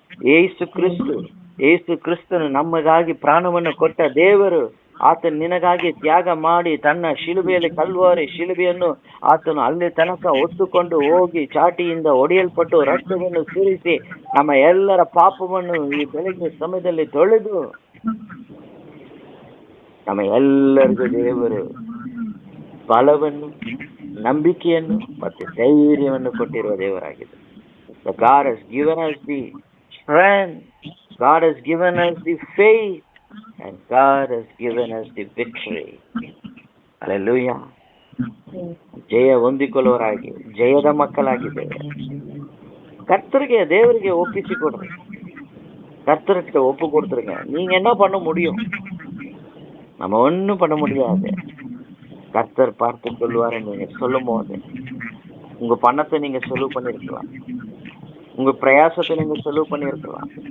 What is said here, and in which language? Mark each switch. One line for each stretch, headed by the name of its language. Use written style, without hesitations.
Kannada: ಯೇಸು ಕ್ರಿಸ್ತನು ನಮಗಾಗಿ ಪ್ರಾಣವನ್ನು ಕೊಟ್ಟ ದೇವರು, ಆತನು ನಿನಗಾಗಿ ತ್ಯಾಗ ಮಾಡಿ ತನ್ನ ಶಿಲುಬೆಯಲ್ಲಿ ಕಲ್ವಾರಿ ಶಿಲುಬೆಯನ್ನು ಆತನು ಅಲ್ಲಿ ತನಕ ಹೊತ್ತುಕೊಂಡು ಹೋಗಿ ಚಾಟಿಯಿಂದ ಒಡೆಯಲ್ಪಟ್ಟು ರಕ್ತವನ್ನು ಸುರಿಸಿ ನಮ್ಮ ಎಲ್ಲರ ಪಾಪವನ್ನು ಈ ಬೆಳಗಿನ ಸಮಯದಲ್ಲಿ ತೊಳೆದು ನಮ್ಮ ಎಲ್ಲರಿಗೂ ದೇವರು ಬಲವನ್ನು, ನಂಬಿಕೆಯನ್ನು ಮತ್ತು ಧೈರ್ಯವನ್ನು ಕೊಟ್ಟಿರುವ ದೇವರಾಗಿದೆ.
English: So God has given us the strength, God has given us the faith, and God has given us the victory. Hallelujah.
Kannada: ಜಯ ಹೊಂದಿಕೊಳ್ಳುವರಾಗಿ ಜಯದ ಮಕ್ಕಳಾಗಿದ್ದೇವೆ.
Tamil: கர்த்தருக்கு தேவರಿಗೆ ஒப்பிச்சு கொடுங்க, கர்த்தர்கிட்ட ஒப்பு கொடுத்துருங்க. நீங்க என்ன பண்ண முடியும்? நம்ம ஒன்றும் பண்ண முடியாது. கர்த்தர் பார்த்து கொள்வாரு. நீங்க சொல்லும் போது உங்க பணத்தை நீங்க செலவு பண்ணிருக்கலாம், உங்க பிரயாசத்தை நீங்க செலவு பண்ணிருக்கலாம்.